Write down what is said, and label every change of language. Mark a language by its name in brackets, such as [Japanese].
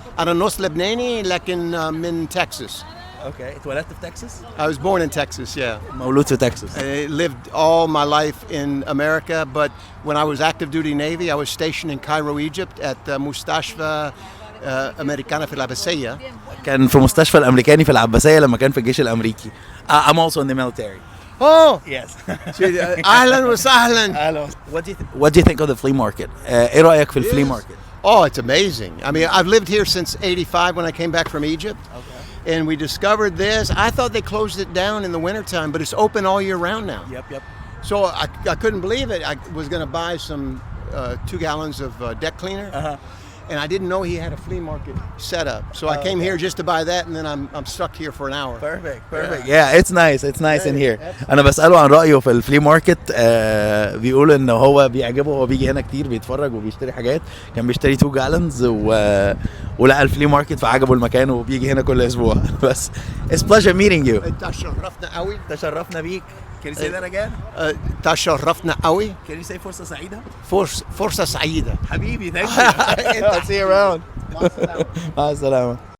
[Arabic] انا نص لبناني لكن من تكساس. [English] Okay. [Arabic] اتولدت في تكساس؟ [English] I was born in Texas, yeah. [Arabic] مولود في تكساس. [English] I lived all my life in America, but when I was active duty Navy, I was stationed in Cairo, Egypt at [Arabic] مستشفى أمريكانا في العباسية. كان في مستشفى الامريكاني في العباسيه لما كان في الجيش الامريكي. [English] I'm also in the military. Oh, Yes. [Arabic] أهلا وسهلا. [English] What do you think of the flea market? [Arabic] ايه رايك في الفلي ماركت؟ [English] Oh, it's amazing. I mean, I've lived here since '85 when I came back from Egypt. Okay. And we discovered this. I thought they closed it down in the wintertime, but it's open all year round now. Yep. So I couldn't believe it. I was going to buy some 2 gallons of deck cleaner. And I didn't know he had a flea market set up. So I came here just to buy that, and then I'm stuck here for an hour. Perfect. Yeah, it's nice in here. [Arabic] انا بساله عن رايه في الفلي ماركت. بيقول ان هو بيعجبه، هو بيجي هنا كتير بيتفرج وبيشتري حاجات. كان بيشتري 2 جالونز ولقى الفلي ماركت فعجبه المكان وبيجي هنا كل اسبوع. بس [English] it's pleasure meeting you. [Arabic] تشرفنا قوي. تشرفنا بيك. [English] Can you say that again? [Arabic] تشرفنا قوي. [English] Can you say [Arabic] فرصة سعيدة? فرصة سعيدة. حبيبي [English] thank you. See you around. [Arabic] مع السلامة.